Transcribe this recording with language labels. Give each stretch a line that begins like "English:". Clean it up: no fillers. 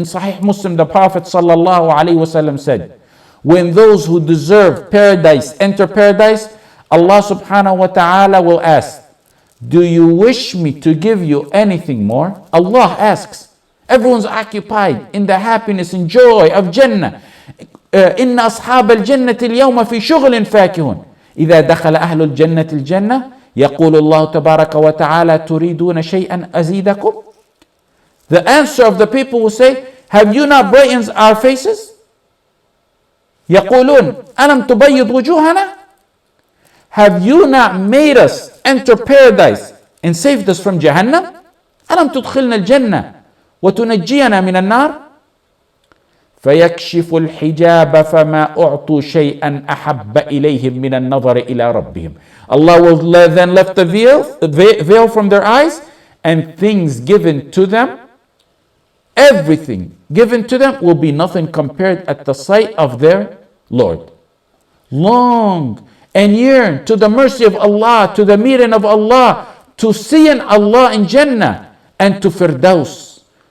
English: In Sahih Muslim, the Prophet ﷺ said, when those who deserve paradise enter paradise, Allah subhanahu wa ta'ala will ask, do you wish me to give you anything more? Allah asks. Everyone's occupied in the happiness and joy of Jannah.
Arabic: إن أصحاب الجنة اليوم في شغل فاكهون إذا دخل أهل الجنة الجنة يقول الله تبارك وتعالى تريدون شيئا أزيدكم.
English: The answer of the people will say, have you not brightened our faces?
Arabic: يقولون ألم تبيض وجوهنا.
English: Have you not made us enter paradise and saved us from Jahannam?
Arabic: ألم تدخلنا الجنة وتنجينا من النار. فيكشف الحجاب فما أعطوا شيئا أحب إليهم من النظر إلى ربهم.
English: Allah will then lift the veil from their eyes, and things given to them, everything given to them will be nothing compared at the sight of their Lord. Long and yearn to the mercy of Allah, to the meeting of Allah, to seeing Allah in Jannah, and to Firdaus.